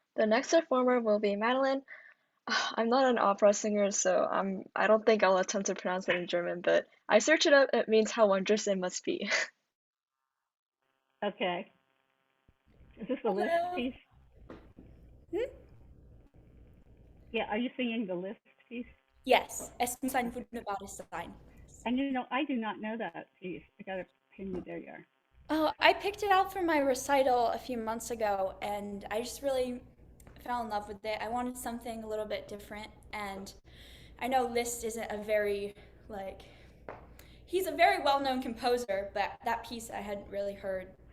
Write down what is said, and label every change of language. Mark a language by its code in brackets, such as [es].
[en] The next performer will be Madeline. I'm not an opera singer, so I don't think I'll attempt to pronounce it in German, but I searched it up. It means how wondrous it must be. Okay. Is this the Hello. list piece? Yeah, are you singing the list piece? [de] Yes, es muss ein wunderbares sein. [en] And you know, I do not know that piece. I got to pin you. There you are. Oh, I picked it out for my recital a few months ago, and I just really fell in love with it. I wanted something a little bit different, and I know Liszt isn't a very, like, he's a very well-known composer, but that piece I hadn't really heard.